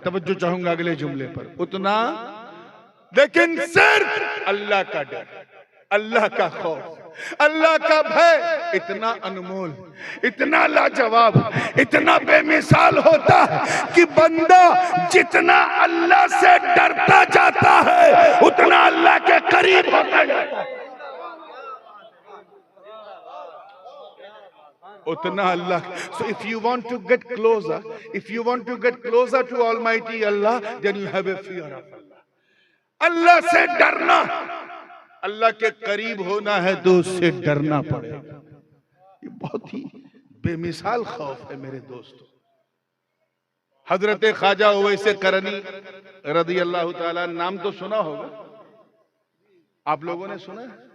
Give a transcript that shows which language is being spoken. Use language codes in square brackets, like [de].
[hi] तवज्जो चाहूंगा अगले जुमले पर, उतना। लेकिन सिर्फ अल्लाह का डर, अल्लाह का खौफ, अल्लाह का भय इतना अनमोल, इतना लाजवाब, इतना बेमिसाल होता है कि बंदा जितना अल्लाह से डरता जाता है उतना अल्लाह के करीब होता जाता है, उतना अल्लाह। [en] So if you want to get closer, if you want to get closer to Almighty Allah, then you have a fear of Allah. [hi] अल्लाह से डरना, अल्लाह के करीब होना है तो उससे डरना पड़ेगा। ये बहुत ही बेमिसाल खौफ है मेरे दोस्तों। हजरत ख्वाजा उवैसे करनी रदी अल्लाह ताला, नाम तो सुना होगा आप लोगों ने, सुना है?